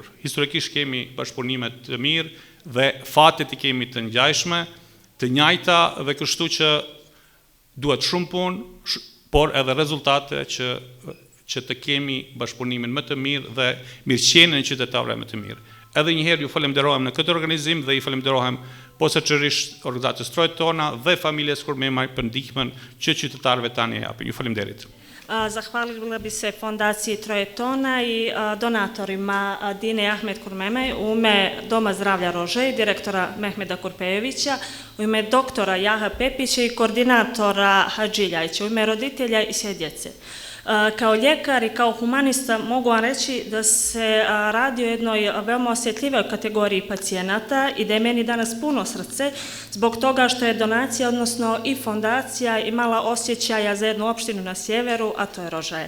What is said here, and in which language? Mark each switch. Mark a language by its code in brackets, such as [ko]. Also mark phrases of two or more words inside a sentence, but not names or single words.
[sq] Historikisht kemi bashkëpunime të mirë dhe fatet i kemi të ngjajshme, të njëjta dhe kështu që duhet shumë punë, por edhe rezultate që të kemi bashkëpunimin më të mirë dhe mirëqenien e qytetarëve më të mirë. Edhe njëherë ju falenderohem në këtë organizim dhe i falenderohem posaçërisht organizatës Troje Tona dhe familjes Kurmemaj për ndihmën që qytetarëve tani japin. Ju faleminderit. [sr] Zahvalila bi se Fondaciji Troje tona i donatorima Dine i Ahmet Kurmemaj u ime Doma zdravlja Rožej, direktora Mehmeda Kurpejevića, u ime doktora Jaha Pepića i koordinatora Hadžiljajića, u ime roditelja i sve djece. Kao ljekar i kao humanista mogu vam reći da se radi o jednoj veoma osjetljivoj kategoriji pacijenata i da je meni danas puno srce zbog toga što je donacija, odnosno i fondacija imala osjećaja za jednu opštinu na sjeveru, a to je Rožaje.